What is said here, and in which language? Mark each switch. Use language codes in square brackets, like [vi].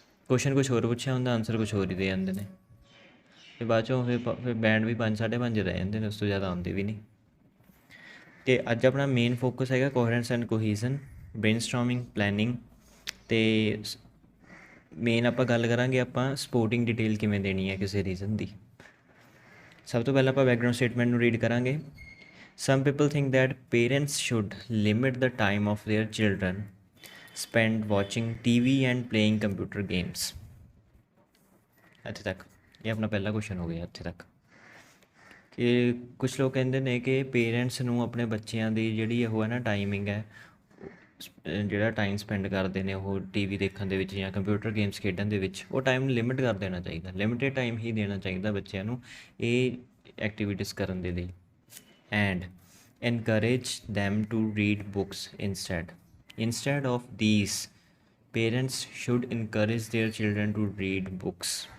[pa] Question ਕੁਛ ਹੋਰ ਪੁੱਛਿਆ ਹੁੰਦਾ, ਆਨਸਰ ਕੁਛ ਹੋਰ ਹੀ ਦੇ ਜਾਂਦੇ ਨੇ, ਅਤੇ ਬਾਅਦ ਚੋਂ ਫਿਰ ਬੈਂਡ ਵੀ 5 5.5 ਰਹਿ ਜਾਂਦੇ ਨੇ, ਉਸ ਤੋਂ ਜ਼ਿਆਦਾ ਆਉਂਦੇ ਵੀ ਨਹੀਂ। ਅਤੇ ਅੱਜ ਆਪਣਾ ਮੇਨ ਫੋਕਸ ਹੈਗਾ ਕੋਹਰੈਂਸ ਐਂਡ ਕੋਹੀਜ਼ਨ, ਬ੍ਰੇਨਸਟੋਰਮਿੰਗ, ਪਲੈਨਿੰਗ, ਅਤੇ ਮੇਨ ਆਪਾਂ ਗੱਲ ਕਰਾਂਗੇ ਆਪਾਂ ਸਪੋਰਟਿੰਗ ਡਿਟੇਲ ਕਿਵੇਂ ਦੇਣੀ ਹੈ ਕਿਸੇ ਰੀਜ਼ਨ ਦੀ। ਸਭ ਤੋਂ ਪਹਿਲਾਂ ਆਪਾਂ ਬੈਕਗਰਾਊਂਡ ਸਟੇਟਮੈਂਟ ਨੂੰ ਰੀਡ ਕਰਾਂਗੇ। [en] Some people think that parents should limit the time of their children spent watching TV and playing computer games। [pa] ਇੱਥੇ ਤੱਕ ਇਹ ਆਪਣਾ ਪਹਿਲਾ ਕੁਐਸਚਨ ਹੋ ਗਿਆ। ਇੱਥੇ ਤੱਕ ਕਿ ਕੁਛ ਲੋਕ ਕਹਿੰਦੇ ਨੇ ਕਿ ਪੇਰੈਂਟਸ ਨੂੰ ਆਪਣੇ ਬੱਚਿਆਂ ਦੀ ਜਿਹੜੀ ਉਹ ਹੈ ਨਾ ਟਾਈਮਿੰਗ ਹੈ, ਜਿਹੜਾ ਟਾਈਮ ਸਪੈਂਡ ਕਰਦੇ ਨੇ ਉਹ TV ਦੇਖਣ ਦੇ ਵਿੱਚ ਜਾਂ ਕੰਪਿਊਟਰ ਗੇਮਸ ਖੇਡਣ ਦੇ ਵਿੱਚ, ਉਹ ਟਾਈਮ ਨੂੰ ਲਿਮਿਟ ਕਰ ਦੇਣਾ ਚਾਹੀਦਾ, ਲਿਮਿਟਡ ਟਾਈਮ ਹੀ ਦੇਣਾ ਚਾਹੀਦਾ ਬੱਚਿਆਂ ਨੂੰ ਇਹ ਐਕਟੀਵਿਟੀਜ਼ ਕਰਨ ਦੇ ਲਈ। [en] And encourage them to read books instead. Instead of these, parents should encourage their children to read books।